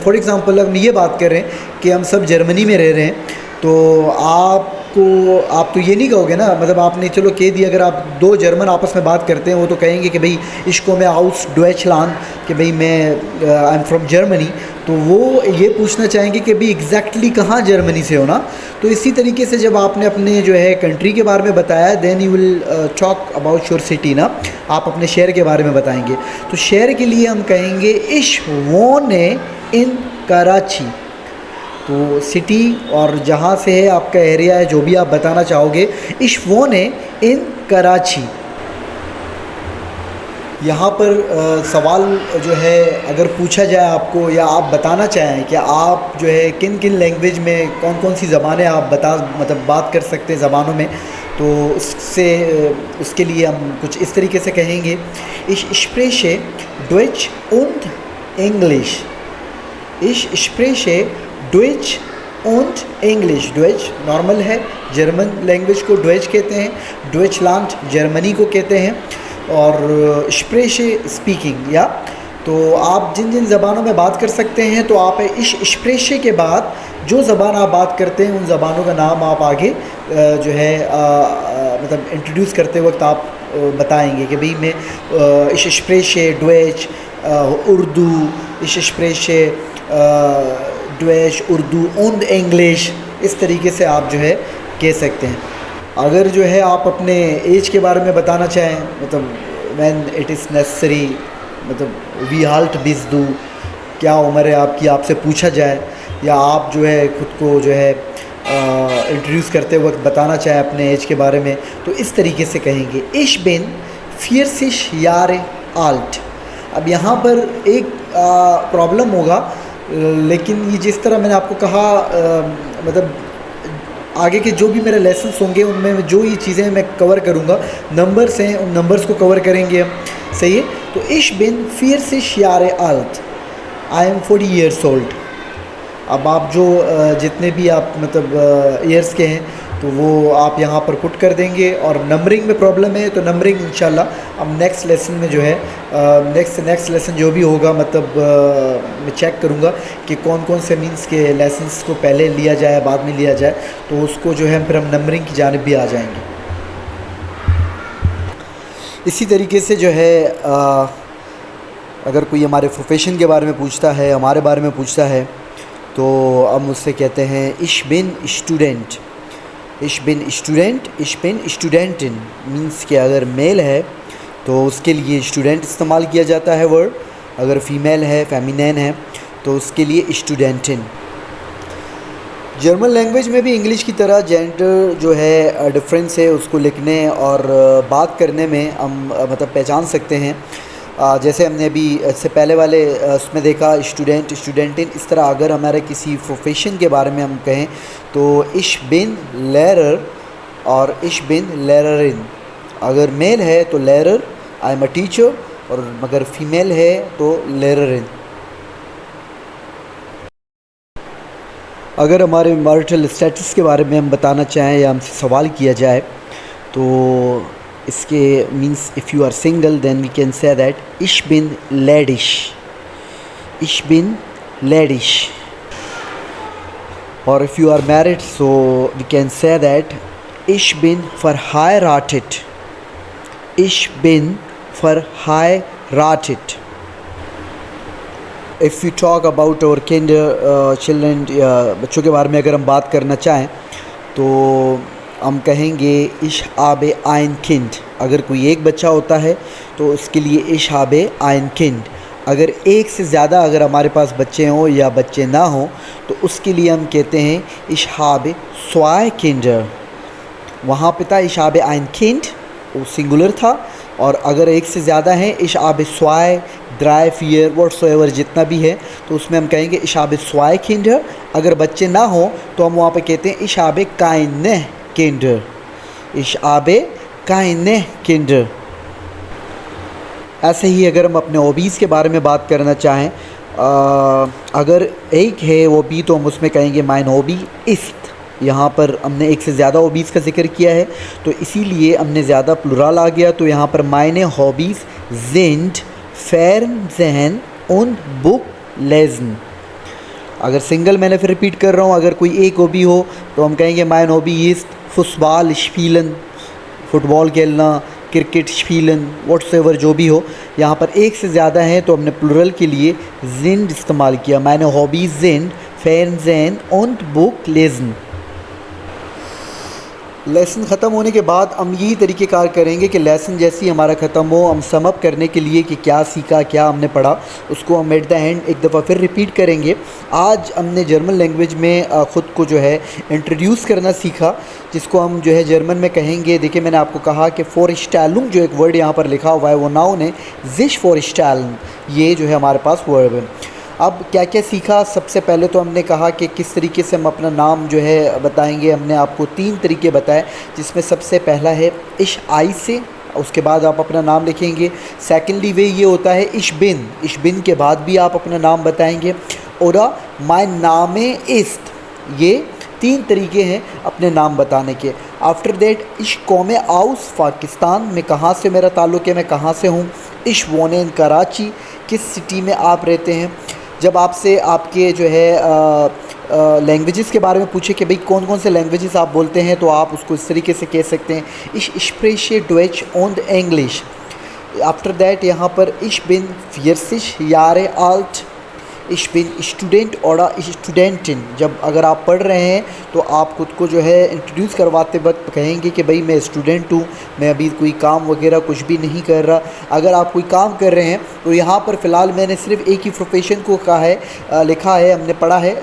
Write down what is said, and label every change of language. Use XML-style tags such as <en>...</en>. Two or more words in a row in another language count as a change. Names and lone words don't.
<en>for example</en> <ur>ہم یہ بات کر رہے ہیں کہ ہم سب جرمنی میں رہ رہے ہیں، تو آپ تو یہ نہیں کہو گے نا، آپ نے چلو کہہ دیا، اگر آپ دو جرمن آپس میں بات کرتے ہیں وہ تو کہیں گے کہ بھائی</ur> <de>ich komme aus Deutschland,</de> <ur>کہ بھائی میں</ur> <en>I am from Germany,</en> <ur>تو وہ یہ پوچھنا چاہیں گے کہ بھائی ایگزیکٹلی کہاں جرمنی سے ہو نا. تو اسی طریقے سے جب آپ نے اپنے کنٹری کے بارے میں بتایا,</ur> <en>then you will talk about your city</en> <ur>نا، آپ اپنے شہر کے بارے میں بتائیں گے. تو شہر کے لیے ہم کہیں گے</ur> <de>ich wohne in Karachi.</de> <ur>تو سٹی اور جہاں سے ہے آپ کا ایریا ہے، جو بھی آپ بتانا چاہو گے,</ur> <de>ich wohne in Karachi.</de> <ur>یہاں پر سوال اگر پوچھا جائے آپ کو، یا آپ بتانا چاہیں کہ آپ کن کن لینگویج میں کون کون سی زبانیں آپ بات کر سکتے ہیں زبانوں میں، تو اس کے لیے ہم کچھ اس طریقے سے کہیں گے</ur> <de>Ich spreche Deutsch und English, Ich spreche Deutsch und English।</de> <ur>Deutsch نارمل ہے، جرمن لینگویج کو Deutsch کہتے ہیں، Deutschland جرمنی کو کہتے ہیں، اور سپریشے سپیکنگ. یا تو آپ جن جن زبانوں میں بات کر سکتے ہیں، تو آپ اس سپریشے کے بعد جو زبان آپ بات کرتے ہیں ان زبانوں کا نام آپ آگے مطلب انٹروڈیوس کرتے وقت آپ بتائیں گے کہ بھائی میں</ur> <de>ich spreche Deutsch, उर्दू, ich spreche Deutsch, उर्दू und English,</de> <ur>اس طریقے سے آپ جو ہے کہہ سکتے ہیں. اگر جو ہے آپ اپنے ایج کے بارے میں بتانا چاہیں، مطلب</ur> <en>when it is necessary,</en> <ur>مطلب</ur> <de>wie alt bist du,</de> <ur>کیا عمر ہے آپ کی، آپ سے پوچھا جائے، یا آپ جو ہے خود کو جو ہے انٹروڈیوس کرتے وقت بتانا چاہیں اپنے ایج کے بارے میں، تو اس طریقے سے کہیں گے</ur> <de>ich bin 40 Jahre alt।</de> <ur>اب یہاں پر ایک پرابلم ہوگا، لیکن یہ جس طرح میں نے آپ کو کہا، مطلب آگے کے جو بھی میرے لیسنز ہوں گے ان میں جو یہ چیزیں میں کور کروں گا، نمبرز ہیں، ان نمبرز کو کور کریں گے ہم، صحیح ہے.</ur> <de>तो ich bin 40 Jahre alt,</de> <en>I am 40 years old।</en> <ur>اب آپ جو جتنے بھی آپ مطلب ایئرز کے ہیں تو وہ آپ یہاں پر پٹ کر دیں گے، اور نمبرنگ میں پرابلم ہے تو نمبرنگ ان شاء اللہ ہم</ur> <en>next lesson</en> <ur>میں جو ہے</ur> <en>next lesson</en> <ur>جو بھی ہوگا، مطلب میں چیک کروں گا کہ کون کون سے مینز کے لیسنز کو پہلے لیا جائے بعد میں لیا جائے، تو اس کو جو ہے پھر ہم نمبرنگ کی جانب بھی آ جائیں گے. اسی طریقے سے جو ہے اگر کوئی ہمارے پروفیشن کے بارے میں پوچھتا ہے، ہمارے بارے میں پوچھتا ہے، تو ہم اس سے کہتے ہیں</ur> <de>ich bin Student, ich bin Student, ich bin Studentin।</de> <ur>مینز کہ اگر میل ہے تو اس کے لیے اسٹوڈنٹ استعمال کیا جاتا ہے ورڈ، اگر فیمیل ہے، فیمنن ہے، تو اس کے لیے اسٹوڈنٹن. جرمن لینگویج میں بھی انگلش کی طرح جینڈر جو ہے ڈفرنس ہے، اس کو لکھنے اور بات کرنے میں ہم مطلب پہچان سکتے ہیں. جیسے ہم نے ابھی اس سے پہلے والے اس میں دیکھا اسٹوڈنٹ، اسٹوڈنٹن، اس طرح اگر ہمارے کسی پروفیشن کے بارے میں ہم کہیں تو</ur> <de>ich bin Lehrer</de> <ur>और</ur> <de>ich bin Lehrerin।</de> <ur>اگر میل ہے تو Lehrer,</ur> <en>I am a teacher,</en> <ur>اور اگر فیمیل ہے تو Lehrerin। اگر ہمارے میریٹل اسٹیٹس کے بارے میں ہم بتانا چاہیں یا ہم سے سوال کیا جائے تو اس کے مینز</ur> <en>if you are single then we can say that</en> <de>ich bin ledish, ich bin ledish।</de> <en>और if you are married so we can say that</en> <de>ich bin verheiratet, ich bin verheiratet।</de> <en>if you talk about our children,</en> <ur>بچوں کے بارے میں اگر ہم بات کرنا چاہیں تو ہم کہیں گے</ur> <de>ich habe ein Kind।</de> <ur>اگر کوئی ایک بچہ ہوتا ہے تو اس کے لیے</ur> <de>ich habe ein Kind।</de> <ur>اگر ایک سے زیادہ اگر ہمارے پاس بچے ہوں یا بچے نہ ہوں تو اس کے لیے ہم کہتے ہیں</ur> <de>ich habe zwei Kinder।</de> <ur>وہاں پہ تھا</ur> <de>ich habe ein Kind,</de> <ur>وہ سنگولر تھا، اور اگر ایک سے زیادہ ہے</ur> <de>ich habe zwei, drei, vier,</de> <ur>whatsoever جتنا بھی ہے تو اس میں ہم کہیں گے</ur> <de>ich habe zwei Kinder।</de> <ur>اگر بچے نہ ہوں تو ہم وہاں پہ کہتے ہیں</ur> <de>ich habe keine Kinder, ich habe keine Kinder।</de> <ur>ایسے ہی اگر ہم اپنے ہابیز کے بارے میں بات کرنا چاہیں، اگر ایک ہے ہابی تو ہم اس میں کہیں گے</ur> <de>mein Hobby ist।</de> <ur>یہاں پر ہم نے ایک سے زیادہ ہابیز کا ذکر کیا ہے تو اسی لیے ہم نے زیادہ پلورل آ گیا، تو یہاں پر</ur> <de>meine Hobbys sind Fernsehen und Buch lesen।</de> <ur>اگر سنگل میں نے پھر ریپیٹ کر رہا ہوں، اگر کوئی ایک ہابی ہو تو ہم کہیں گے</ur> <de>mein Hobby ist Fußball spielen,</de> <ur>فٹبال کھیلنا، کرکٹ spielen، واٹس ایور جو بھی ہو. یہاں پر ایک سے زیادہ ہے تو ہم نے پلورل کے لیے sind استعمال کیا,</ur> <de>meine Hobbys sind Fernsehen und Buch lesen।</de> <ur>لیسن ختم ہونے کے بعد ہم یہی طریقۂ کار کریں گے کہ لیسن جیسے ہی ہمارا ختم ہو ہم</ur> <en>sum up</en> <ur>کرنے کے لیے کہ کیا سیکھا، کیا ہم نے پڑھا، اس کو ہم</ur> <en>at the end</en> <ur>ایک دفعہ پھر ریپیٹ کریں گے. آج ہم نے جرمن لینگویج میں خود کو جو ہے انٹروڈیوس کرنا سیکھا، جس کو ہم جو ہے جرمن میں کہیں گے. دیکھیے میں نے آپ کو کہا کہ فورشٹیلونگ جو ایک ورڈ یہاں پر لکھا ہوا ہے وہ ناؤن ہے,</ur> <de>sich vorstellen</de> <ur>یہ جو ہے ہمارے پاس ورب ہے. اب کیا کیا سیکھا، سب سے پہلے تو ہم نے کہا کہ کس طریقے سے ہم اپنا نام جو ہے بتائیں گے. ہم نے آپ کو 3 طریقے بتائے، جس میں سب سے پہلا ہے ich آئی سے، اس کے بعد آپ اپنا نام لکھیں گے. سیکنڈلی وے یہ ہوتا ہے</ur> <de>ich bin</de> <ur>کے بعد بھی آپ اپنا نام بتائیں گے.</ur> <de>और mein Name ist,</de> <ur>یہ 3 طریقے ہیں اپنے نام بتانے کے.</ur> <en>after that</en> <de>ich komme aus पाकिस्तान,</de> <ur>میں کہاں سے میرا تعلق ہے، میں کہاں سے ہوں.</ur> <de>ich wohne in कराची,</de> <ur>کس سٹی میں آپ رہتے ہیں. جب آپ سے آپ کے جو ہے لینگویجز کے بارے میں پوچھے کہ بھائی کون کون سے لینگویجز آپ بولتے ہیں، تو آپ اس کو اس طریقے سے کہہ سکتے ہیں,</ur> <de>ich spreche Deutsch und Englisch.</de> <en>after that</en> <ur>یہاں پر</ur> <de>ich bin 40 Jahre alt, ich bin Student और स्टूडेंटिन।</de> <ur>جب اگر آپ پڑھ رہے ہیں تو آپ خود کو جو ہے انٹروڈیوس کرواتے وقت کہیں گے کہ بھائی میں اسٹوڈنٹ ہوں، میں ابھی کوئی کام وغیرہ کچھ بھی نہیں کر رہا. اگر آپ کوئی کام کر رہے ہیں تو یہاں پر فی الحال میں نے صرف ایک ہی پروفیشن کو کہا ہے، لکھا ہے، ہم نے پڑھا ہے.</ur>